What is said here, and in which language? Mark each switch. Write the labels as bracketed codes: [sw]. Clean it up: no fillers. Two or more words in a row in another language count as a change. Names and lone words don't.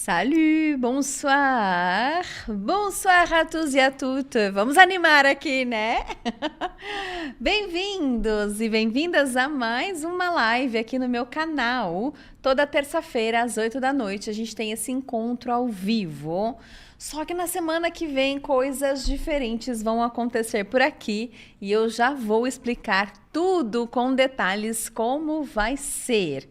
[fr] Salut, bonsoir, bonsoir à tous e a toutes. [pt] Vamos animar aqui, né? Bem-vindos e bem-vindas a mais uma live aqui no meu canal. Toda terça-feira às 8 da noite a gente tem esse encontro ao vivo. Só que na semana que vem coisas diferentes vão acontecer por aqui e eu já vou explicar tudo com detalhes como vai ser.